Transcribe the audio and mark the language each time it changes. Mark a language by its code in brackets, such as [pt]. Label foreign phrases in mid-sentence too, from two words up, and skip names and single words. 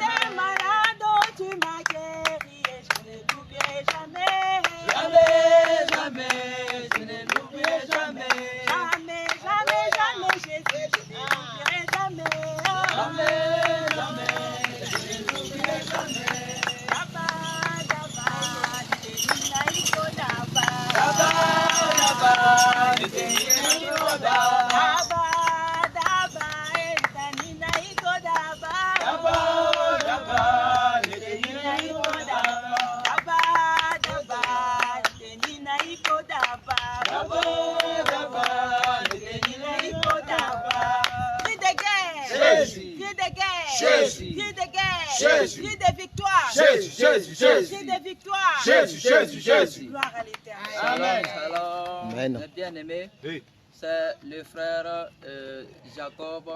[fr] J'étais malade, oh, tu m'as guéri et je ne l'oublierai jamais. Jamais, jamais, je ne l'oublierai jamais. Jamais, jamais, jamais, Jésus, je ne l'oublierai jamais. Jamais, jamais, je ne l'oublierai jamais. [sw] Daba, daba, Nina iko daba. Daba, daba, Nina iko daba. Daba, daba, Nina iko daba. Daba, daba, Nina iko daba. Daba, daba, Nina iko daba. Daba, daba, Nina iko daba. [fr] Cri de guerre, Jésus. cri de guerre, Jésus. cri de guerre, Jésus. cri de victoire, Jésus, Jésus, Jésus. cri de victoire. Jésus, Jésus, Jésus. Gloire à l'Éternel. Amen. Alors, Amen. mes bien-aimés, Oui. c'est le frère Jacob.